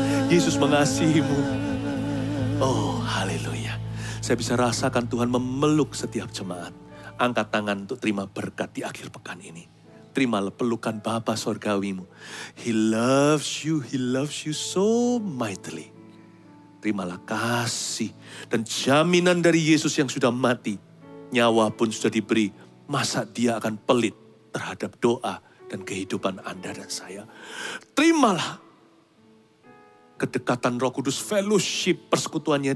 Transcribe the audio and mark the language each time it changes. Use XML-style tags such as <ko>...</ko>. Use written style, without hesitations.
<id>Yesus mengasihimu. Oh, haleluya. Saya bisa rasakan Tuhan memeluk setiap jemaat. Angkat tangan untuk terima berkat di akhir pekan ini. Terimalah pelukan Bapa Sorgawimu.</id> <en>He loves you so mightily.</en> <id>Terimalah kasih dan jaminan dari Yesus yang sudah mati. Nyawa pun sudah diberi. Masa Dia akan pelit terhadap doa dan kehidupan Anda dan saya. Terimalah kedekatan Roh Kudus, fellowship, persekutuannya.</id>